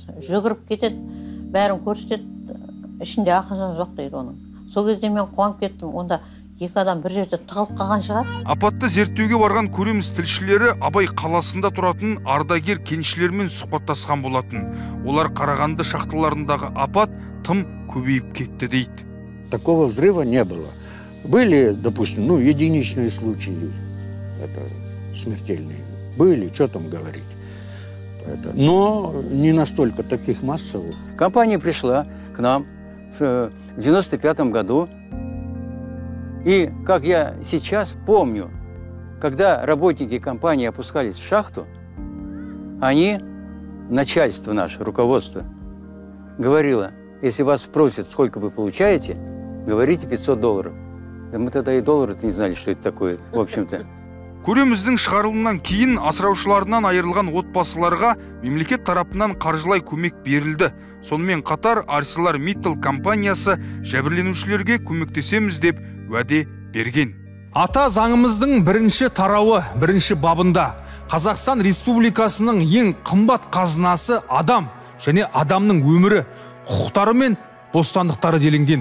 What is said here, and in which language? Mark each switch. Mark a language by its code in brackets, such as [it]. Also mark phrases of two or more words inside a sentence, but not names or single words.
[kk] Жүгіріп кетеді, бәрін көрсетеді, ішінде Ақынжан жоқ дейді оның. Сол кезде мен қуанып кеттім, онда 2 адам бір жерде тығылып қалған шығар. Апатты зерттеуге барған көреміз тілшілері Абай қаласында тұратын ардагер кеншілермен сұхбаттасқан болатын. Олар Қарағанды шахталарындағы апат тым көбейіп кетті дейді. [ru] Такого взрыва не было. Были, допустим, единичные случаи, смертельные. Были, что там говорить. Но не настолько таких массовых. Компания пришла к нам в 95 году. И, как я сейчас помню, когда работники компании опускались в шахту, они, начальство наше, руководство, говорило: если вас спросят, сколько вы получаете, говорите $500. Да мы тогда и доллары-то не знали, что это такое, в общем-то. [kk] Көреміздің шығарылымынан кейін асыраушыларынан айырылған отбасыларға мемлекет тарапынан қаржылай көмек берілді. Сонымен қатар ArcelorMittal компаниясы жәбірленушілерге көмектесеміз деп уәде берген. Ата заңымыздың бірінші тарауы, бірінші бабында Қазақстан Республикасының ең қымбат қазынасы адам және адамның өмірі, құқықтары мен бостандықтары делінген.